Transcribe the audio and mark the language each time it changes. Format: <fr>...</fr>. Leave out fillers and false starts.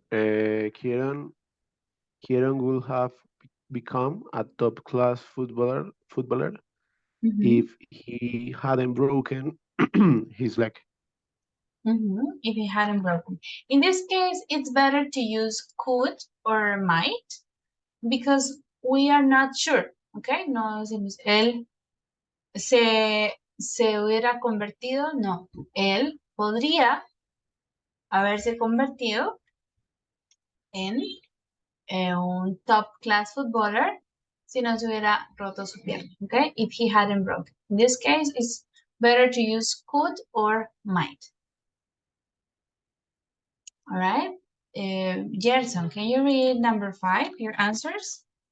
<en>Kieran will have become a top-class footballer if he hadn't broken his leg. If he hadn't broken. In this case, it's better to use could or might because we are not sure, okay?</en> <es>No decimos, él se hubiera convertido, no. Él podría haberse convertido en un top class footballer si no se hubiera roto su pierna, okay?</es> <en>If he hadn't broken. In this case, it's better to use could or might. All right. Gerson, can you read number 5, your answers?</en>